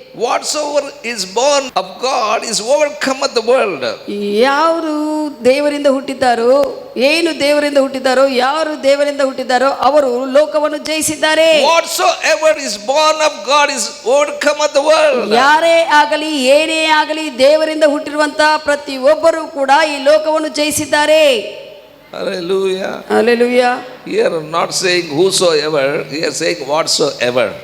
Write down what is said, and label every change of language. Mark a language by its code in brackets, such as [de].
[en] Whatsoever is born of God is overcometh the world. [kn] ಯಾರು ದೇವರಿಂದ ಹುಟ್ಟಿದ್ದಾರೋ, ಏನು ದೇವರಿಂದ ಹುಟ್ಟಿದ್ದಾರೋ, ಯಾರು ದೇವರಿಂದ ಹುಟ್ಟಿದ್ದಾರೋ ಅವರು ಲೋಕವನ್ನು ಜಯಿಸಿದ್ದಾರೆ. [en] Whatsoever is born of God is overcometh the world. [kn] ಯಾರೇ ಆಗಲಿ ಏನೇ ಆಗಲಿ ದೇವರಿಂದ ಹುಟ್ಟಿರುವಂತ ಪ್ರತಿಯೊಬ್ಬರು ಕೂಡ ಈ ಲೋಕವನ್ನು ಜಯಿಸಿದ್ದಾರೆ. [en] Hallelujah. Hallelujah. Here not saying whosoever, here saying whatsoever.